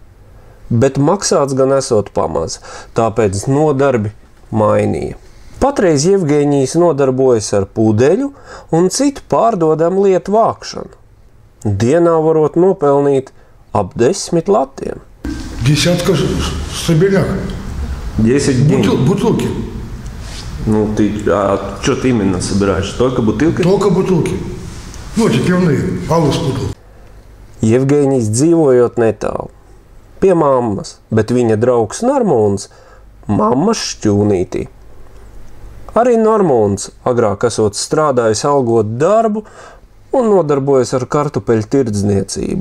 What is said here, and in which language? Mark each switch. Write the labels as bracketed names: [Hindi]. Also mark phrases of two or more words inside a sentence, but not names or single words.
[Latvian] Bet maksāts gan esot pamaz, tāpēc nodarbi mainīja. Patreiz Jevgeņijs nodarbojas ar pudeļu un citu pārdodamu lietu vākšanu. Dienā varot nopelnīt ap 10 latiem. [Russian] Десятка стабиляк. 10 Бутылки. Что ты именно собираешь? Только бутылки? Только бутылки. Эти пивные, алус бутылки. [Latvian] Jevgeņijs dzīvojot netālu. Pie mammas, bet viņa draugs Normons mammas šķūnītī. Arī Normons agrāk esot strādājis algot darbu un nodarbojas ar kartupeļu tirdzniecību.